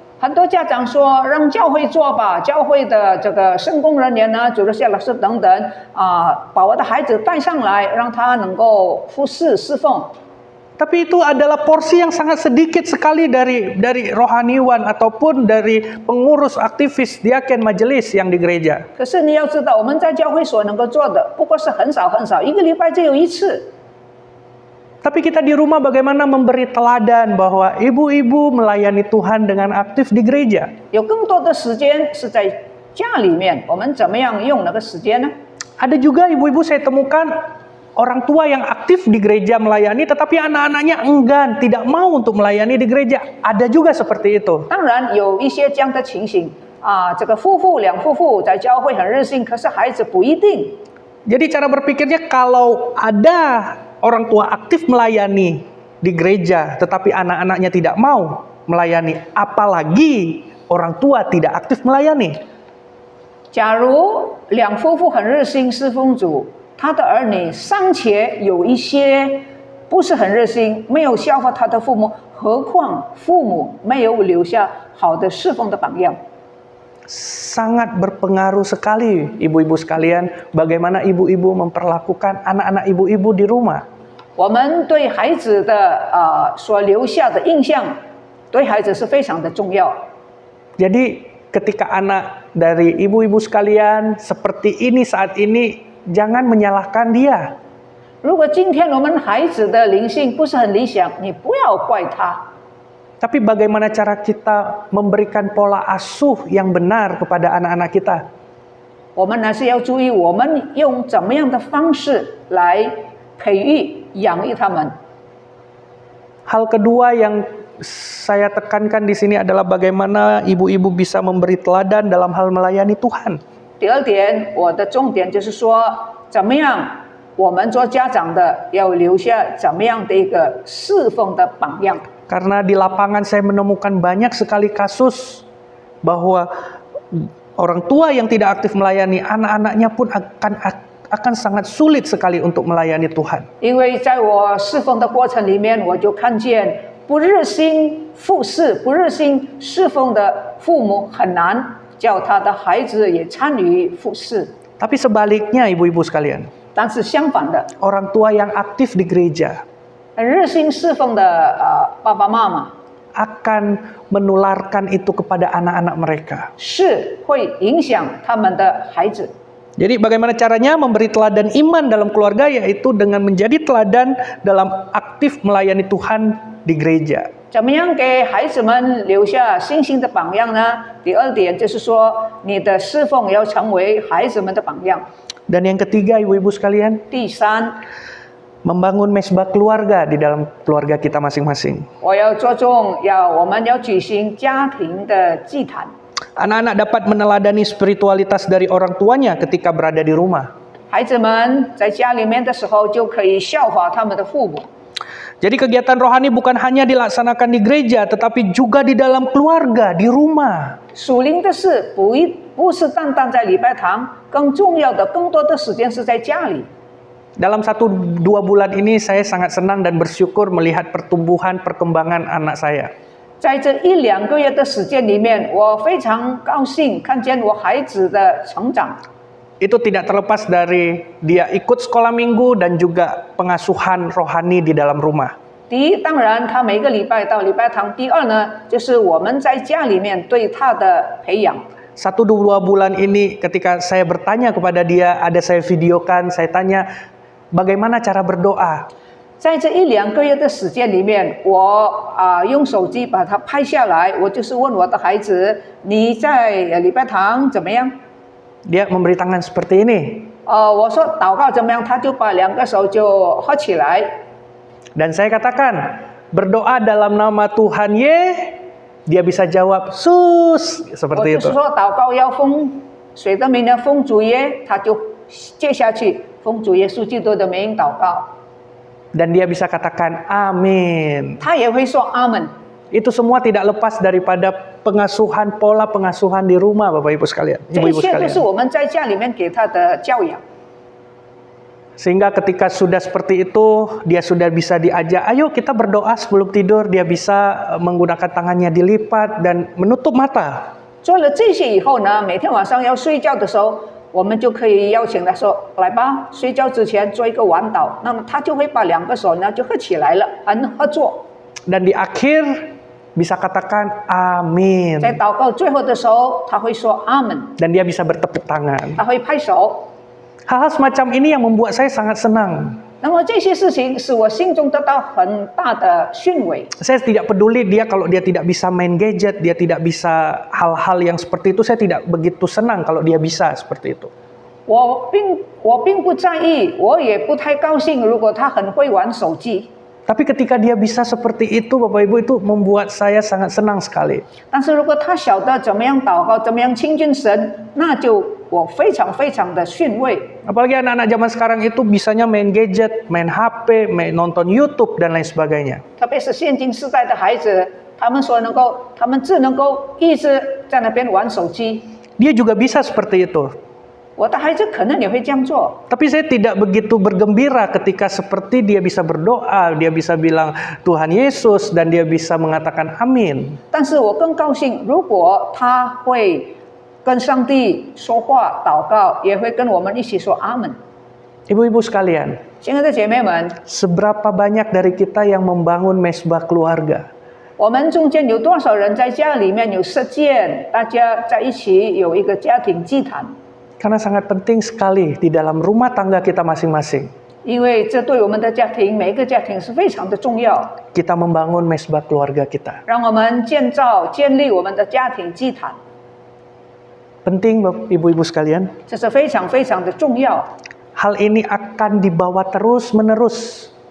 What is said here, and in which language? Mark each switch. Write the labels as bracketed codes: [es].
[zh] 很多家长说，让教会做吧，教会的这个圣工人员呢，主日学老师等等把我的孩子带上来，让他能够服侍侍奉。 [id] Tapi itu adalah porsi yang sangat sedikit sekali dari rohaniwan ataupun dari pengurus aktivis diaken majelis yang di gereja. [zh] 可是你要知道，我们在教会所能够做的，不过是很少很少，一个礼拜只有一次。 [id] Tapi kita di rumah bagaimana memberi teladan bahwa ibu-ibu melayani Tuhan dengan aktif di gereja. [zh] 有更多的时间是在家里面，我们怎么样用那个时间呢？ [id] Ada juga ibu-ibu saya temukan orang tua yang aktif di gereja melayani, tetapi anak-anaknya enggan, tidak mau untuk melayani di gereja. Ada juga seperti itu. [zh] 当然有一些这样的情形这个两夫妇在教会很热心，可是孩子不一定。 [id] Jadi cara berpikirnya kalau ada orang tua aktif melayani di gereja, tetapi anak-anaknya tidak mau melayani, apalagi orang tua tidak aktif melayani. [zh] 假如两夫妇很热心侍奉主，他的儿女尚且有一些不是很热心，没有效法他的父母，何况父母没有留下好的侍奉的榜样。 [id] Sangat berpengaruh sekali ibu-ibu sekalian bagaimana ibu-ibu memperlakukan anak-anak ibu-ibu di rumah. [zh] 我们对孩子的所留下的印象，对孩子是非常的重要。 [id] Jadi ketika anak dari ibu-ibu sekalian seperti ini saat ini, jangan menyalahkan dia. [zh] 如果今天我们孩子的灵性不是很理想，你不要怪他。 [id] Tapi bagaimana cara kita memberikan pola asuh yang benar kepada anak-anak kita? [zh] 我们还是要注意，我们用怎么样的方式来培育、养育他们。 [id] Hal kedua yang saya tekankan di sini adalah bagaimana ibu-ibu bisa memberi teladan dalam hal melayani Tuhan. [zh] 第二点，我的重点就是说，怎么样我们做家长的要留下怎么样的一个侍奉的榜样。 [id] Karena di lapangan saya menemukan banyak sekali kasus bahwa orang tua yang tidak aktif melayani, anak-anaknya pun akan sangat sulit sekali untuk melayani Tuhan. [zh] 因为在我侍奉的过程里面，我就看见不热心服侍、不热心侍奉的父母很难叫他的孩子也参与服侍。 [id] Tapi sebaliknya ibu-ibu sekalian, [zh] 但是相反的， [id] orang tua yang aktif di gereja [zh] 很热心侍奉的爸爸妈妈 [id] akan menularkan itu kepada anak-anak mereka. [zh] 是会影响他们的孩子。 [id] Jadi bagaimana caranya memberi teladan iman dalam keluarga, yaitu dengan menjadi teladan dalam aktif melayani Tuhan di gereja. [zh] 怎么样给孩子们留下信心的榜样呢？第二点就是说，你的侍奉要成为孩子们的榜样。 [id] Dan yang ketiga ibu-ibu sekalian, [zh] 第三， [id] membangun mesbah keluarga di dalam keluarga kita masing-masing. [zh] 我要着重我们要举行家庭的祭坛。 [id] Anak-anak dapat meneladani spiritualitas dari orang tuanya ketika berada di rumah. [zh] 孩子们在家里面的时候，就可以效法他们的父母。 [id] Jadi kegiatan rohani bukan hanya dilaksanakan di gereja, tetapi juga di dalam keluarga, di rumah. [zh] 属灵的事不是单单在礼拜堂，更重要的、更多的时间是在家里。 [id] Dalam 1-2 bulan ini saya sangat senang dan bersyukur melihat pertumbuhan perkembangan anak saya. [zh] 在这1-2个月的时间里面，我非常高兴看见我孩子的成长。 [id] Itu tidak terlepas dari dia ikut sekolah minggu dan juga pengasuhan rohani di dalam rumah. [zh] 第一，当然他每个礼拜到礼拜堂；第二呢，就是我们在家里面对他的培养。 [id] 1-2 bulan ini ketika saya bertanya kepada dia, ada saya videokan, saya tanya bagaimana cara berdoa. [zh] 在这1-2个月的时间里面，我用手机把它拍下来，我就是问我的孩子：你在礼拜堂怎么样？ [id] Dia memberi tangan seperti ini. [zh] 我说祷告怎么样，他就把2个手就合起来。 [id] Dan saya katakan, berdoa dalam nama Tuhan Ye, dia bisa jawab, sus, [zh] 我 [id] seperti [zh] 就是 [id] itu. [zh] 说祷告要奉谁的名呢？奉主耶，他就接下去奉主耶稣基督的名祷告。 [id] Dan dia bisa katakan, amin. [zh] 他也会说阿门。 [id] Itu semua tidak lepas daripada pengasuhan, pola pengasuhan di rumah, Bapak Ibu sekalian, [zh] 这一 [id] Ibu-ibu [zh] 切都是 [id] sekalian. [zh] 我们在家里面给他的教养。 [id] Sehingga ketika sudah seperti itu, dia sudah bisa diajak, ayo kita berdoa sebelum tidur, dia bisa menggunakan tangannya dilipat dan menutup mata. [zh] 做了这些以后呢，每天晚上要睡觉的时候，我们就可以邀请他说：“来吧，睡觉之前做一个晚祷。” 那么他就会把2个手呢就合起来了，合作。 [id] Dan di akhir bisa katakan amin. [zh] 在祷告最后的时候，他会说阿门， [id] Dan dia bisa bertepuk tangan. [zh] 他会拍手。 [id] Hal-hal semacam ini yang membuat saya sangat senang. [zh] 那么这些事情使我心中得到很大的训慰。 [id] Saya tidak peduli dia kalau dia tidak bisa main gadget, dia tidak bisa hal-hal yang seperti itu, saya tidak begitu senang kalau dia bisa seperti itu. [zh] 我并不在意，我也不太高兴，如果他很会玩手机。 [id] Tapi ketika dia bisa seperti itu, Bapak Ibu, itu membuat saya sangat senang sekali. [zh] 但是如果他晓得怎么样祷告，怎么样亲近神，那就我非常非常的训慰。 [id] Apalagi anak-anak zaman sekarang itu bisanya main gadget, main HP, nonton YouTube dan lain sebagainya. [zh] 特别是现今世代的孩子，他们只能够一直在那边玩手机。 [id] Dia juga bisa seperti itu. [zh] 我的孩子可能也会这样做， [id] Tapi saya tidak begitu bergembira ketika seperti dia bisa berdoa, dia bisa bilang Tuhan Yesus dan dia bisa mengatakan amin. [zh] 但是我更高兴，如果他会跟上帝说话、祷告，也会跟我们一起说阿门。 [id] Ibu-ibu sekalian, [zh] 亲爱的姐妹们， [id] seberapa banyak dari kita yang membangun mesbah keluarga? [zh] 我们中间有多少人在家里面有实践，大家在一起有一个家庭祭坛？ [id] Karena sangat penting sekali di dalam rumah tangga kita masing-masing. [zh] 因为这对我们的家庭，每一个家庭是非常的重要。 [id] Kita membangun mesbah keluarga kita. [zh] 让我们建立我们的家庭祭坛， [id] Penting ibu-ibu sekalian. [zh] 这是非常非常的重要。 [id] Hal ini akan dibawa terus-menerus.